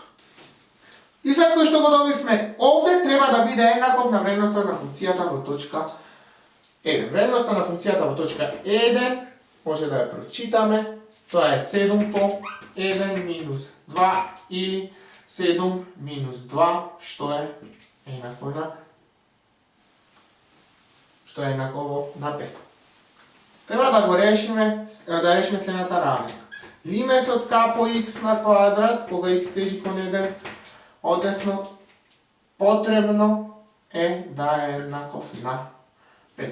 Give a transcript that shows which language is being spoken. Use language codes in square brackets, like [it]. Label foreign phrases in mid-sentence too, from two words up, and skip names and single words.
[mk] И сега кој што го добивме овде треба да биде еднаков на вредноста на функцијата во точка 1. Вредноста на функцијата во точка 1 може да ја прочитаме. Тоа е 7 по 1 минус 2 или 7 минус 2, што е еднакво на 5. Треба да решиме следната равнина. Лимес од k по x на квадрат, кога x тежи кон 1, односно потребно е да е еднаков на 5.